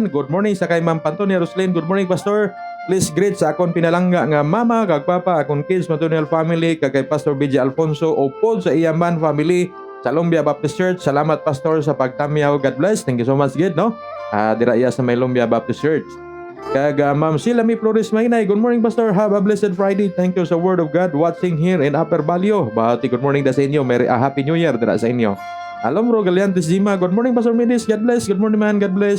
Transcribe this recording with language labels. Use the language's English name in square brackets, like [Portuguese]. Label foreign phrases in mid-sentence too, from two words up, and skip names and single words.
[English] Good morning [Hiligaynon] sa kay Ma'am Pantonia Roslyn. [English] Good morning Pastor. Please greet [Hiligaynon] sa akon pinalangga nga mama kag papa akon kids maternal family kag kay Pastor BJ Alfonso upod sa Iyaman family sa Lumbia Baptist Church. Salamat Pastor sa pagtamyaw. [English] God bless. Thank you so much gid no. [Hiligaynon] Dira iya sa may Lumbia Baptist Church. Kag Ma'am Silami Flores Maynay. [English] Good morning Pastor. Have a blessed Friday. Thank you sa Word of God watching here in Upper Balyo. [Hiligaynon] Bahati [English] good morning [Hiligaynon] da sa inyo. [English] Merry Happy New Year [Hiligaynon] dira sa inyo. [English] Alomro Galiantes Zima. Good morning Pastor Midis. God bless. Good morning man. God bless.